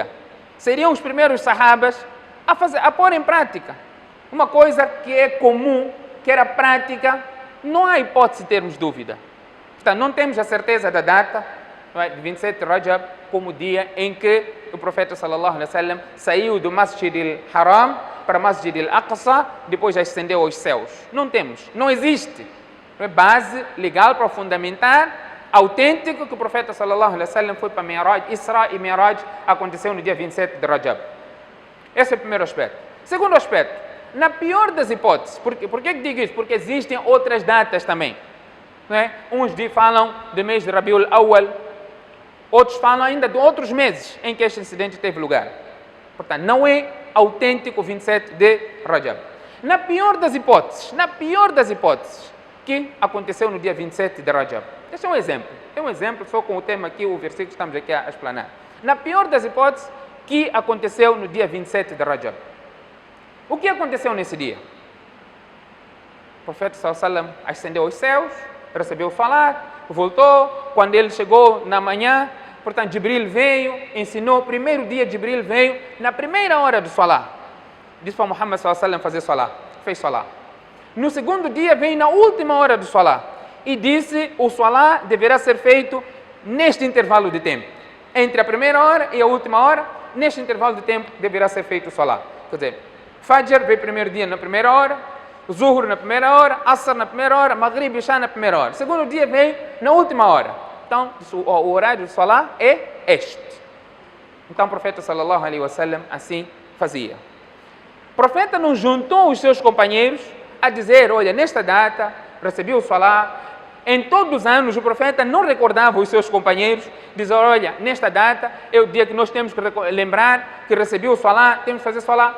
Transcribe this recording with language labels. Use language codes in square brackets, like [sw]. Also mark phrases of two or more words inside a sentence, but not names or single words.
[pt] Seriam os primeiros sahabas a pôr em prática. Uma coisa que é comum, que era prática, não há hipótese de termos dúvida. Portanto, não temos a certeza da data, não é, de 27 de Rajab, como o dia em que o profeta [ar] صلى الله عليه وسلم [pt] saiu do Masjid al-Haram para Masjid al-Aqsa, depois já ascendeu aos céus. Não temos, não existe base legal para fundamentar autêntico que o profeta [ar] صلى الله عليه وسلم [pt] foi para Mi'raj. Isra e Mi'raj aconteceu no dia 27 de Rajab. Esse é o primeiro aspecto. Segundo aspecto, na pior das hipóteses, por que digo isso? Porque existem outras datas também. Não é? Uns falam do mês de Rabiul Awwal, outros falam ainda de outros meses em que este incidente teve lugar. Portanto, não é autêntico 27 de Rajab. Na pior das hipóteses, que aconteceu no dia 27 de Rajab. Este é um exemplo. É um exemplo só com o tema aqui, o versículo que estamos aqui a explanar. Na pior das hipóteses, que aconteceu no dia 27 de Rajab. O que aconteceu nesse dia? O profeta [ar] صلى الله عليه وسلم [pt] ascendeu aos céus, recebeu falar, voltou. Quando ele chegou na manhã, portanto, Jibril veio, ensinou. Primeiro dia, Jibril veio, na primeira hora do salah. Disse para Muhammad [ar] صلى الله عليه وسلم [pt] fazer salah. Fez salah. No segundo dia, veio na última hora do salah. E disse, o salah deverá ser feito neste intervalo de tempo. Entre a primeira hora e a última hora, neste intervalo de tempo, deverá ser feito o salah. Quer dizer, Fajr veio primeiro dia na primeira hora, Zuhur na primeira hora, Asr na primeira hora, Maghrib e Isha na primeira hora. Segundo dia vem na última hora. Então, o horário de Salah é este. Então, o profeta [ar] صلى الله عليه وسلم [pt] assim fazia. O profeta não juntou os seus companheiros a dizer, olha, nesta data recebi o Salah. Em todos os anos, o profeta não recordava os seus companheiros, dizia, olha, nesta data é o dia que nós temos que lembrar que recebi o Salah, temos que fazer Salah.